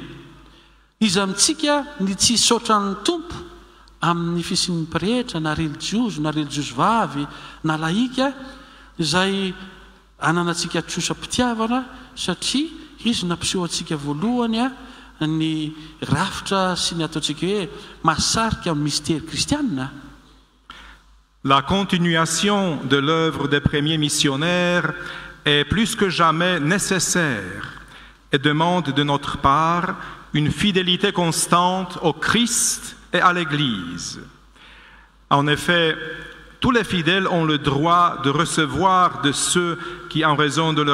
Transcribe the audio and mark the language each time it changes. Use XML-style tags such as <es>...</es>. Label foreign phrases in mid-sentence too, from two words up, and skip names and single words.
<mg>Izy amintsika ny tsy saotra ny tompo amin'ny fisin'ny pretra na religiozy vavy na laika izay ananantsika trosa-pitiavana satria izy nampiseho antsika voalohany ny rafitra sy ny ataontsika hoe mahasarika amin'ny mystère kristianina.</mg> <fr>La continuation de l'œuvre des premiers missionnaires est plus que jamais nécessaire et demande de notre part une fidélité constante au Christ et à l'Église. En effet, tous les fidèles ont le droit de recevoir de ceux qui, en raison de</fr>